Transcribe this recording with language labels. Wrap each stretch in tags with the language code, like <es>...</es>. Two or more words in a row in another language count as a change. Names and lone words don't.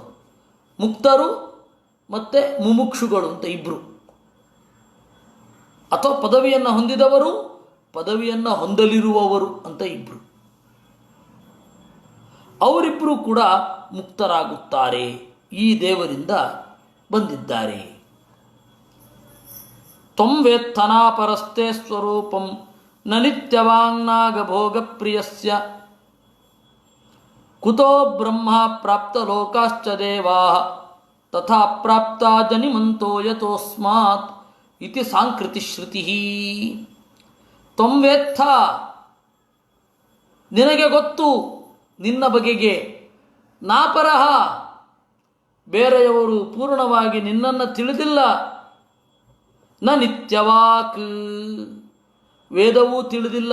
<kn>ಮುಕ್ತರು ಮತ್ತು ಮುಮುಕ್ಷುಗಳು ಅಂತ ಇಬ್ಬರು, ಅಥವಾ ಪದವಿಯನ್ನು ಹೊಂದಿದವರು ಪದವಿಯನ್ನು ಹೊಂದಲಿರುವವರು ಅಂತ ಇಬ್ಬರು. ಅವರಿಬ್ಬರು ಕೂಡ ಮುಕ್ತರಾಗುತ್ತಾರೆ, ಈ ದೇವರಿಂದ ಬಂದಿದ್ದಾರೆ.</kn> <sa>ತ್ವಂ ವೇತ್ತನಾಪರಸ್ತೆ ಸ್ವರೂಪಂ ನ ನಿತ್ಯವಾಂಗ್ನಾಗಭೋಗ ಪ್ರಿಯಸ್ಯ ಕುತೋ ಬ್ರಹ್ಮ ಪ್ರಾಪ್ತ ಲೋಕಾಶ್ಚ ದೇವಾಃ ತಥಾ ಪ್ರಾಪ್ತ ಜನಿಮಂತೋ ಯತೋಸ್ಮಾತ್ ಇತಿ ಸಾಂಕೃತಿ ಶ್ರುತಿ. ತ್ವಂ ವೇತ್ತ,</sa> <kn>ನಿನಗೆ ಗೊತ್ತು ನಿನ್ನ ಬಗೆಗೆ. ನಾಪರಹ, ಬೇರೆಯವರು ಪೂರ್ಣವಾಗಿ ನಿನ್ನನ್ನು ತಿಳಿದಿಲ್ಲ.</kn> <sa>ನ ನಿತ್ಯವಾಕ್,</sa> <kn>ವೇದವೂ ತಿಳಿದಿಲ್ಲ.</kn>